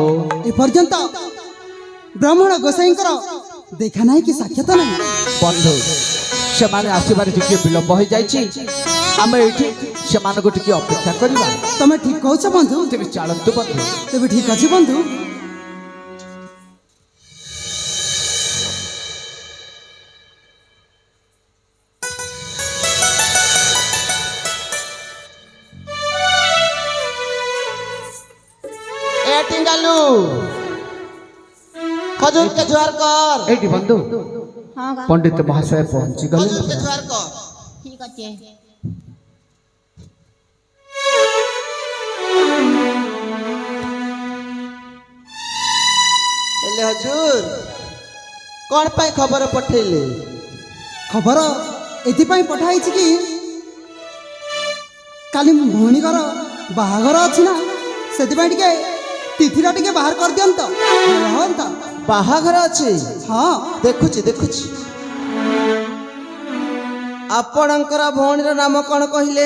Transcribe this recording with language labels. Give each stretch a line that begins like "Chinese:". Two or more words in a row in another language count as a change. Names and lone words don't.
Odia: ଏପର୍ଯ୍ୟନ୍ତ ବ୍ରାହ୍ମଣ ଗୋସାଇଙ୍କର ଦେଖା ନାହିଁ କି ସାକ୍ଷାତ ନାହିଁ। ବନ୍ଧୁ ସେମାନେ ଆସିବାରେ ଟିକେ ବିଳମ୍ବ ହୋଇଯାଇଛି ଆମେ ଏଇଠି ସେମାନଙ୍କୁ ଟିକେ ଅପେକ୍ଷା କରିବା ତମେ ଠିକ କହୁଛ ବନ୍ଧୁ। ତେବେ ଚାଲନ୍ତୁ ବନ୍ଧୁ ତେବେ ଠିକ ଅଛି ବନ୍ଧୁ। ଏ ଟିଙ୍ଗାଲୁ ଖଜୁର କେ ଜୁଆର କର ଏଇଠି ବନ୍ଧୁ ପଣ୍ଡିତ ମହାଶୟ ପହଞ୍ଚି ଖଜୁର କେ ଗଲେ ଜୁଆର କର ଠିକ ଅଚ୍ଛେ ଏଲେ ହଜୁର କୌନ ପାଇ ଖବର ପଠେଲେ ଖବର ଏଥିପାଇଁ ପଠାଇଛି କି କାଲି ମୋ ଭଉଣୀଙ୍କର ବାହାଘର ଅଛି ନା, ସେଥିପାଇଁ ଟିକେ ତିଥିଟା ଟିକେ ବାହାର କରିଦିଅନ୍ତ ଭଲ ହୁଅନ୍ତା। ବାହାଘର ଅଛି ହଁ ଦେଖୁଛି ଦେଖୁଛି ଆପଣଙ୍କର ଭଉଣୀର ନାମ କଣ କହିଲେ